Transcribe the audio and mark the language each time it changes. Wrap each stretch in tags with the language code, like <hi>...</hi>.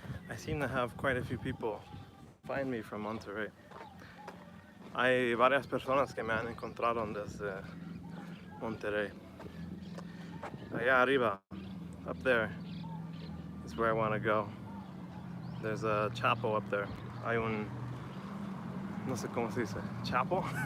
<en>I seem to have quite a few people find me from Monterrey.</en> <es>Hay varias personas que me han encontrado desde Monterrey. Allá arriba,</es> <en>up there, is where I want to go. There's a chapel up there.</en> <es>Hay un, no sé cómo se dice, chapel?</es>